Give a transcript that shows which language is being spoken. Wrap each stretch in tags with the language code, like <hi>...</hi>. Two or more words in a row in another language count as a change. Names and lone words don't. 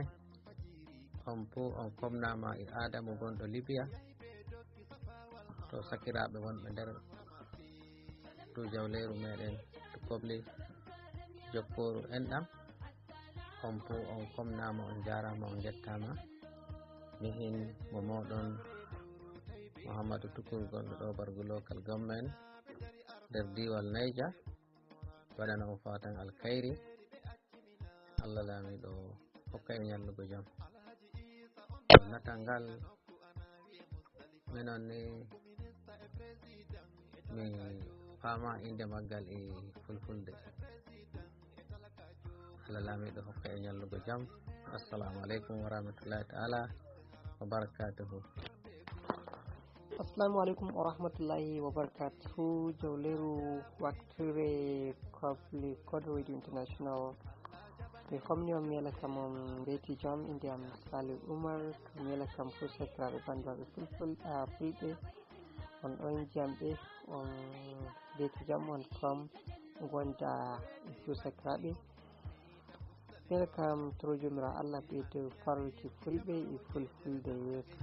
<ff>on komnama e Adamu gonɗo Libya to sakiraɓe wonɓe nder dow jawleru meɗen to kobli jokkoru enɗam on fo on komnama on jarama on jettama mihin mo moɗon Mouhamadou Tukur gonɗo ɗo Bargu</ff> <en>local government</en> <ff>nder diwal Niger waɗana on fatan alkhairi Allah laamiɗo hokka en yallugo jam natal ngal minon ni mi fama inde maggal e fulfulde Allah laamiɗo hokka en yallugo jam.</ff> <ar>السلام عليكم ورحمة الله تعالى وبركاته. السلام عليكم ورحمة الله وبركاته.</ar> <ff>Jawleru waktire Kofli Code Radio International. Mi famni on miyala kam on beti jam inde am Salih Umar to miyala kam fu sakiraɓe bandiraɓe fulɓe on ɗon jamɓe on beti jam on kam gonda fu sakiraɓe miyala kam toro jomira Allah ɓeydo farluki fulɓe e fulfulde yeeso</ff>